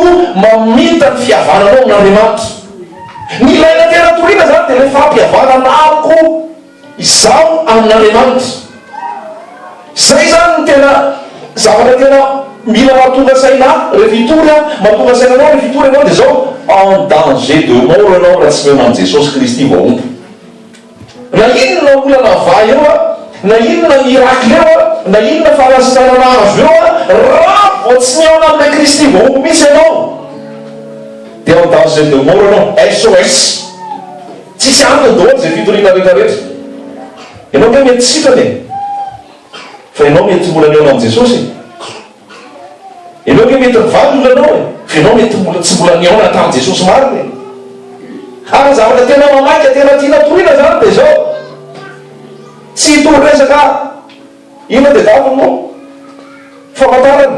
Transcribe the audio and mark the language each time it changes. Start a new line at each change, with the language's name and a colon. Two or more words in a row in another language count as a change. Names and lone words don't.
Malagasy: mamita ny fihavananao amin'andriamanitra ny ilaina tena toriana zany dia le fampihavananako izaho amin'andriamanitra zay zany ny tena zavatra tena mila mahatonga saina rehefa hitory mahatonga sainanao rehefa hitory anao dia zao
French: en danger de mort
Malagasy: anao raha tsy mehona amin'i Jesosy Kristy voaomba na inona olana vay eo na inona miracle eo na inona fahalasitranana azo eo raha vao tsy miaona amin'ilay Kristy voaomba misy ianao dia
French: en danger de mort
Malagasy: anao SOS tsisy antony daholo zay fitoriana rehetrarehetra ianao ke mety sitany fa ianao mety mbola miaona amin'i Jesosy ianao ke mety mivaly olanao fa ianao mety tsy mbola niaona tamin'i Jesosy mariny ary zavatra tena mamaika tena tiana toriana zany dia zao tsy hitory resaka ina dia davinao famantarana